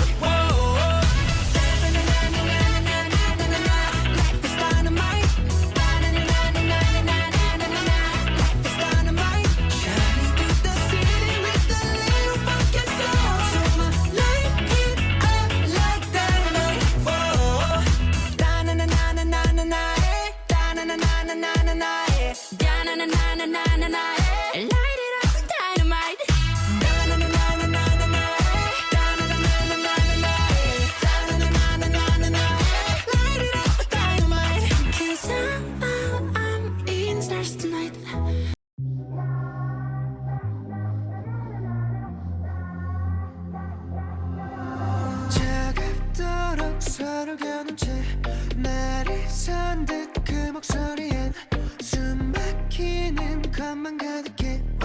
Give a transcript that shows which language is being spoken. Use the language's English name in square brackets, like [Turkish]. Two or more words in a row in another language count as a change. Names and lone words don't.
[English] Whoa, na-na-na-na-na-na-na-na-na-na. Life is dynamite. Na-na-na-na-na-na-na-na-na. Life is dynamite. Shining through the city with a little funky soul. So I'ma light it up like dynamite. Whoa, da-na-na-na-na-na-na-na, eh. Da-na-na-na-na-na-na-na, eh. Da-na-na-na-na-na-na, eh. Light it up like dynamite. Da-na-na-na-na-na-na, eh. Da-na-na-na-na-na-na, eh. Da-na-na-na-na-na-na, eh. Light it up like dynamite. 'Cause I'm in the stars tonight. [Korean] 차갑도록 서로 겨눈 채 날이 선 듯 그 목소리엔 숨 막히는 것만 가득해.